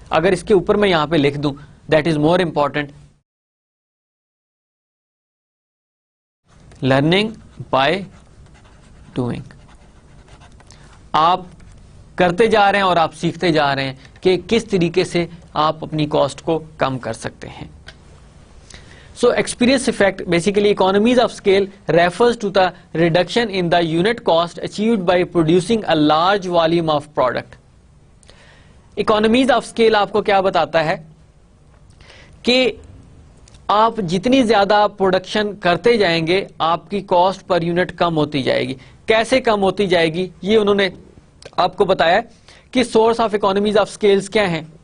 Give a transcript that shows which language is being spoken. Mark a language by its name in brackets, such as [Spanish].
[Urdu] اگر اس کے اوپر میں یہاں پہ لکھ دوں [English] That is more important, learning by doing. [Urdu] آپ کرتے جا رہے ہیں اور آپ سیکھتے جا رہے ہیں کہ کس طریقے سے آپ اپنی کاسٹ کو کم کر سکتے ہیں. [English] So experience effect basically economies of scale refers to the reduction in the unit cost achieved by producing a large volume of product. [Urdu] Economies of scale آپ کو کیا بتاتا ہے کہ آپ جتنی زیادہ پروڈکشن کرتے جائیں گے آپ کی کاسٹ پر یونٹ کم ہوتی جائے گی. کیسے کم ہوتی جائے گی یہ انہوں نے آپ کو بتایا کہ source of economies of scales کیا ہیں.